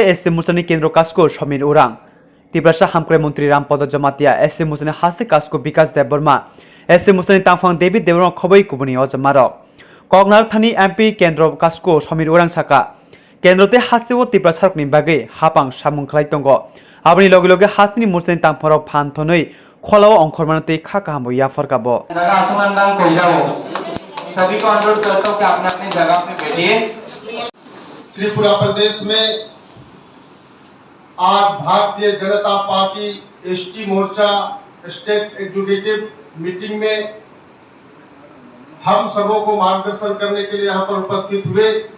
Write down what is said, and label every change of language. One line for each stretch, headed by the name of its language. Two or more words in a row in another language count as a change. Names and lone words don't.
Kok Borok: एसटी मोर्चानि केंद्र कास्को समीर उरां तिब्रासा हामक्राय मंत्री रामपद जमातिया एसटी मोर्चानि हासनी कास्को विकास देव वर्मा एसटी मोर्चानि तांफां डेविड देवरं खबै कुबुनि अजमारो ककनार थानी एमपी केंद्र कास्को समीर उरां साका केंद्रते हास्तिओ तिब्रासारकनि बागै हापां सामुं खलाय दंगो आबनि लगे लगे हासनी मोर्चानि तांफोराव फानथनै खोलाव अंखरमानते खाका हमो याफरकाबो
Hindi: जगह आसमानदान कोई जाओ सभी को अनुरोध करता हूँ कि अपने अपनी जगह पे बैठिए। त्रिपुरा प्रदेश में आज भारतीय जनता पार्टी एसटी मोर्चा स्टेट एग्जीक्यूटिव मीटिंग में हम सबों को मार्गदर्शन करने के लिए यहाँ पर उपस्थित हुए